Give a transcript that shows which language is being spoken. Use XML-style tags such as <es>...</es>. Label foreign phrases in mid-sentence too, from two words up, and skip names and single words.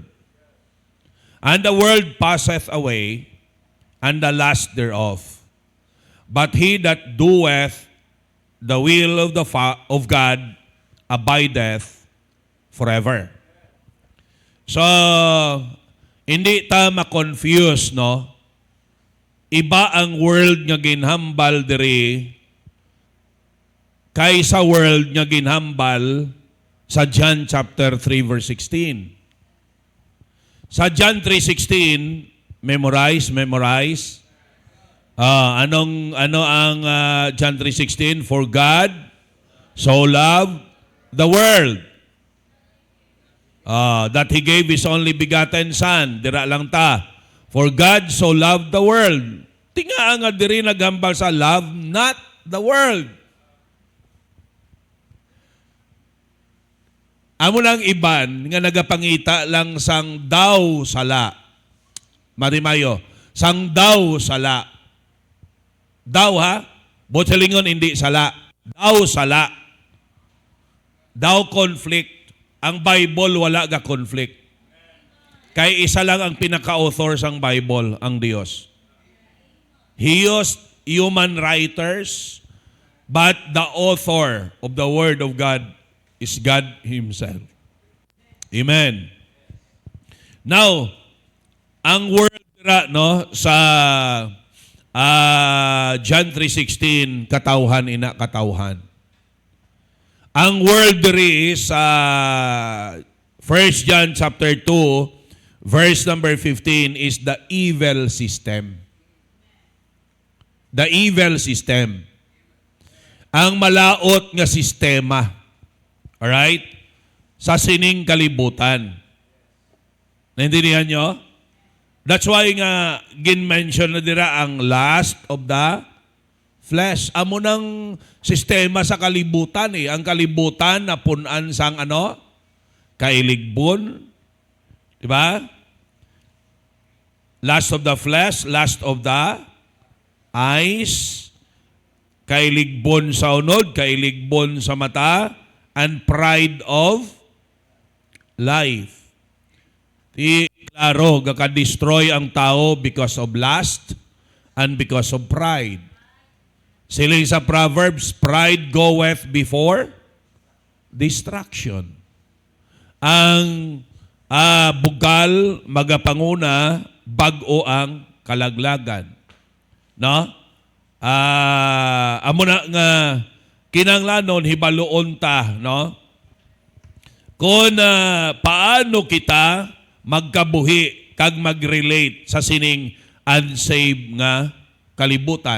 <en>And the world passeth away, and the lust thereof. But he that doeth the will of God abideth forever. So,</en> <hil>hindi ta ma-confuse, no? Iba ang world nga ginhambal diri kaysa world nga ginhambal sa John chapter 3 verse 16. Sa John 3:16, memorize. Ano ang John 3:16?</hil> <en>For God so loved the world that He gave His only begotten Son.</en> <hil>Dira lang ta.</hil> <en>For God so loved the world.</en> <hil>Tinga nga diri naghambal sa</hil> <en>love not the world.</en> <hil>Amo lang iban nga nagapangita lang sang daw sala. Marimayo, sang daw sala. Daw ha? Botsalingon hindi sala. Daw sala. Daw conflict. Ang Bible wala ga conflict. Kay isa lang ang pinaka-author sang Bible, ang Dios.</hil> <en>He used human writers, but the author of the Word of God is God Himself. Amen. Now,</en> <hil>ang word sa John 3:16, katawhan ina katawhan. Ang word diri sa 1 John chapter 2 verse number 15</hil> <en>is the evil system. The evil system.</en> <hil>Ang malaot nga sistema. Alright? Sa sining kalibutan. Naintindihan nyo?</hil> <en>That's why</en> <hil>nga gin-mention na dira ang</hil> <en>lust of the flesh.</en> <hil>Amo ng sistema sa kalibutan eh. Ang kalibutan na punan sang kailigbon, di ba?</hil> <en>Lust of the flesh, lust of the eyes,</en> <hil>kailigbon sa unod, kailigbon sa mata,</hil> <en>and pride of life.</en> <hil>Klaro, gaka-destroy ang tao</hil> <en>because of lust and because of pride.</en> <hil>Siling sa Proverbs,</hil> <en>pride goeth before destruction.</en> <hil>Ang bugal magapanguna, bag-o ang kalaglagan. No? Amo na nga kinanglanon hibaloon ta, no? Kung paano kita magkabuhi kag mag-relate sa sining unsaved nga kalibutan.</hil>